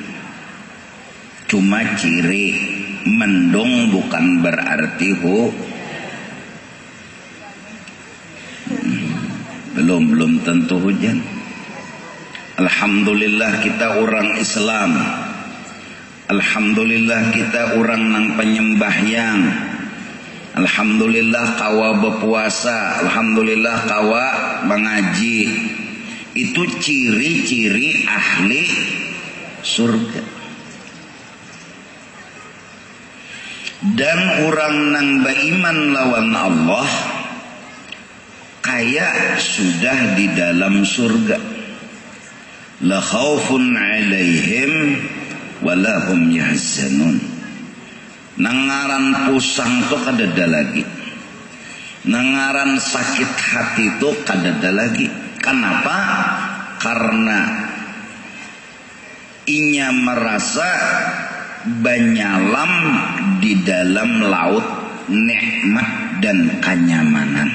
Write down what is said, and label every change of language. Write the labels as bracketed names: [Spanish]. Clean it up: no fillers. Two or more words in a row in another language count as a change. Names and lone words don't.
[Banjar] Cuma ciri, mendung bukan berarti belum tentu hujan. Alhamdulillah kita orang Islam, alhamdulillah kita orang nang penyembahyang, alhamdulillah kawa berpuasa, alhamdulillah kawa mengaji. Itu ciri-ciri ahli surga. Dan orang nang beriman lawan Allah kayak sudah di dalam surga. [Arabic] لا خوف عليهم ولا هم يحزنون. [Banjar] Nangaran pusang tu kadada lagi, nangaran sakit hati tu kadada lagi. Kenapa? Karena inya merasa banyalam di dalam laut nikmat dan kenyamanan.